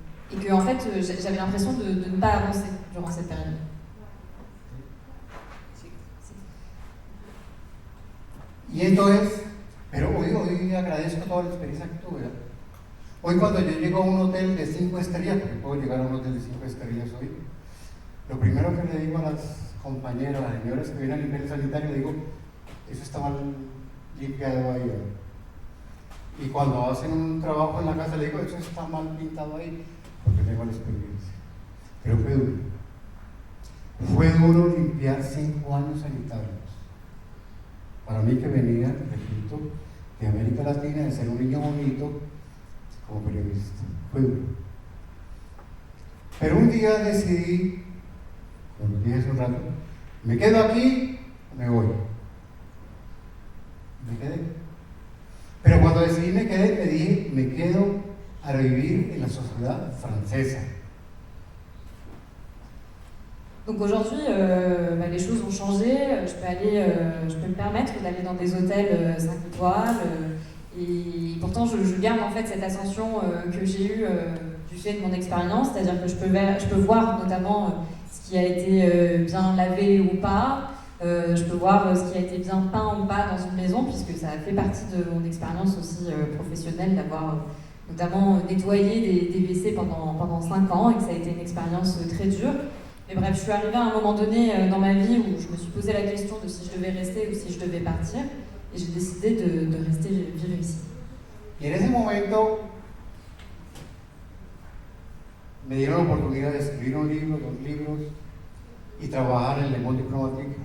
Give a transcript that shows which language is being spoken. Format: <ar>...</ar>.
<fr>Et que en fait, j'avais l'impression de ne pas avancer durant cette période.</fr> <es>Y entonces, pero hoy agradezco toda la experiencia que tuve. Hoy cuando yo llego a un hotel de 5 estrellas, porque puedo llegar a un hotel de 5 estrellas hoy, lo primero que le digo a las compañeras, a las señoras que vienen a limpiar el sanitario, le digo, eso está mal limpiado ahí. Y cuando hacen un trabajo en la casa, le digo, eso está mal pintado ahí, porque tengo la experiencia. Pero fue duro. Fue duro limpiar 5 años sanitarios. Para mí que venía, repito, de América Latina, de ser un niño bonito como periodista. Fue duro. Pero un día decidí, como dije hace un rato, me quedo aquí o me voy. Me quedé. Pero cuando decidí me quedé, me dije, me quedo a vivir en la sociedad francesa.</es> <fr>Donc aujourd'hui, les choses ont changé. Je peux me permettre d'aller dans des hôtels 5 étoiles. Et pourtant, je garde en fait cette ascension que j'ai eue du fait de mon expérience. C'est-à-dire que je peux voir notamment ce qui a été bien lavé ou pas. Je peux voir ce qui a été bien peint ou pas dans une maison, puisque ça a fait partie de mon expérience aussi professionnelle d'avoir notamment nettoyé des WC pendant 5 ans et que ça a été une expérience très dure. Mais bref, je suis arrivée à un moment donné dans ma vie où je me suis posé la question de si je devais rester ou si je devais partir, et j'ai décidé de rester vivre ici.</fr> <es>Y en ese momento me dieron la oportunidad de escribir un libro, 2 libros, y trabajar en Le Monde Diplomatique.</es>